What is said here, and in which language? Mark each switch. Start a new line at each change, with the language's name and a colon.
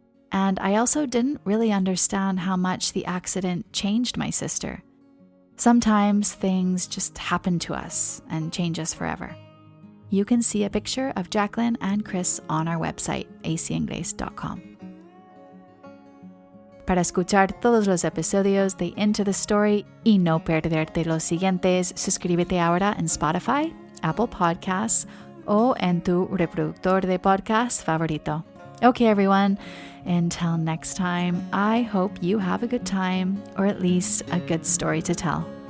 English: And I also didn't really understand how much the accident changed my sister. Sometimes things just happen to us and change us forever. You can see a picture of Jaclyn and Chris on our website, acingles.com.
Spanish: Para escuchar todos los episodios de Into the Story y no perderte los siguientes, suscríbete ahora en Spotify, Apple Podcasts o en tu reproductor de podcast favorito.
English: Okay, everyone, until next time, I hope you have a good time or at least a good story to tell.